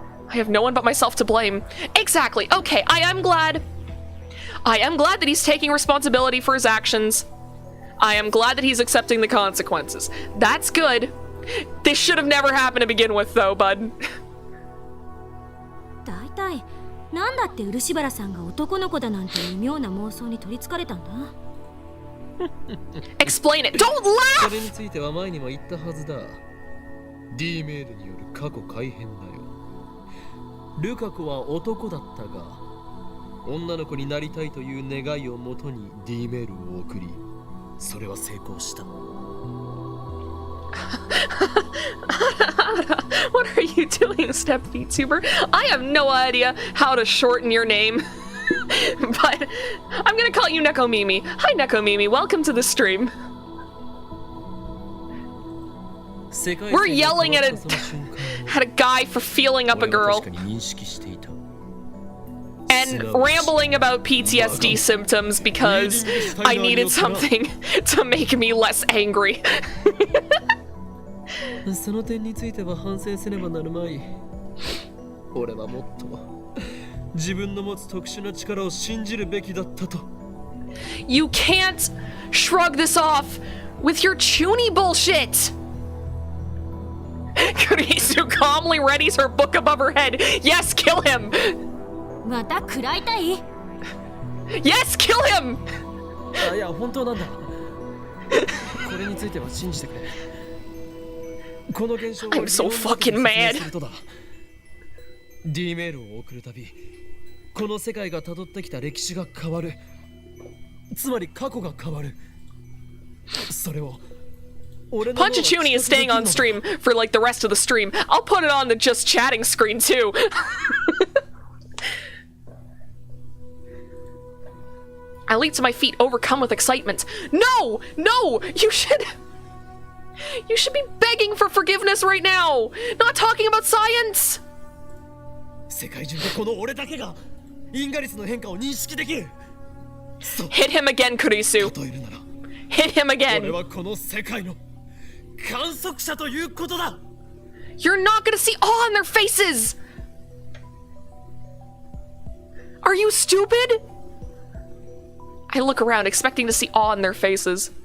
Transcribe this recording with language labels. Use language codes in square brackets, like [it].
[en] I have no one but myself to blame. Exactly, okay, I am glad that he's taking responsibility for his actions. I am glad that he's accepting the consequences. That's good. This should have never happened to begin with, though, bud. [ja] 大体なんだって漆原さんが男の子だなんていう妙な妄想に取りつかれたんだ [en] Explain it. Don't [ja] そ [en] laugh! [ja] れについては前にも言ったはずだ。D メールによる過去改変だよ。ルカ子は男だったが、女の子になりたいという願いをもとに D メールを送り、それは成功した。 [en] What are you doing, ENVtuber? I have no idea how to shorten your name. But I'm gonna call you Nekomimi. Hi, Nekomimi. Welcome to the stream. We're yelling at a guy for feeling up a girl and rambling about PTSD symptoms because I needed something to make me less angry. [ja] その点については反省せねばなるまい。俺はもっと自分の持つ特殊な力を信じるべきだったと。 [en] You can't shrug this off with your chuny bullshit. Kurisu calmly readies her book above her head. Yes, kill him. [ja] また食らいたい [en] Yes, kill him. [ja] あ、いや本当なんだ。これについては信じてくれ。この現象は [en] I'm so fucking mad. [ja] D メールを送るたび、この世界が辿ってきた歴史が変わる。つまり過去が変わる。それを [en] Punchachuni is staying on stream for like the rest of the stream. I'll put it on the just chatting screen too. I leap to my feet, overcome with excitement. No! You should be begging for forgiveness right now, not talking about science. [ja] 世界中でこの俺だけが因果率の変化を認識できる。 [en] Hit him again, Kurisu. [ja] 例えるなら、 [en] Hit him [ja] 俺 [en] again. [ja] はこの世界の観測者ということだ。 [en] You're not gonna see awe on their faces. Are you stupid? I look around, expecting to see awe on their faces.